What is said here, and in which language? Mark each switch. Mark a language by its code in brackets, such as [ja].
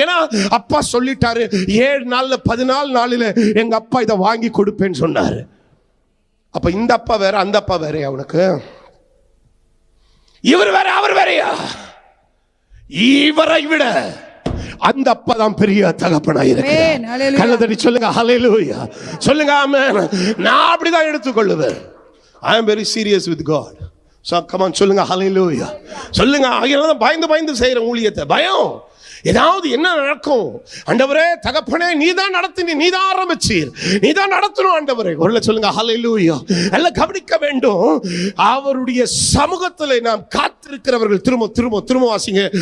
[ta] ஏன்னா அப்பா சொல்லிட்டாரு, 7 நாள்ல 14 நாளில எங்க அப்பா இதை வாங்கி கொடுப்பேன்னு சொன்னாரு. அப்ப இந்த அப்பா வேற, அந்த அப்பா வேறையா? உனக்கு இவர் வேற, அவர் வேறையா? இவரை விட அந்த அப்பா தான் பெரிய தகப்பனாய் இருக்கிறார். கண்ணை தட்டி சொல்லுங்க ஹல்லேலூயா. சொல்லுங்க ஆமென். நான் அப்படிதான் எடுத்துக்கொள்ளுவேன். [en] I am very serious with God. So come on, [ta] சொல்லுங்க ஹல்லேலூயா. சொல்லுங்க. அதனால பயந்து செய்யற ஊழியத்தை, பயம் ஏதாவது என்ன நடக்கும்? ஆண்டவரே, தகப்பனே, நீதான் நடத்தினீ, நீதான் ஆரம்பிச்சீர், நீதான் நடத்தணும் ஆண்டவரே. ஒருல சொல்லுங்க ஹல்லேலூயா. எல்லாம் கவனிக்க வேண்டும். அவருடைய சமூகத்தில் நாம் காத்திருக்கிறவர்கள், திரும்ப வாசிங்க.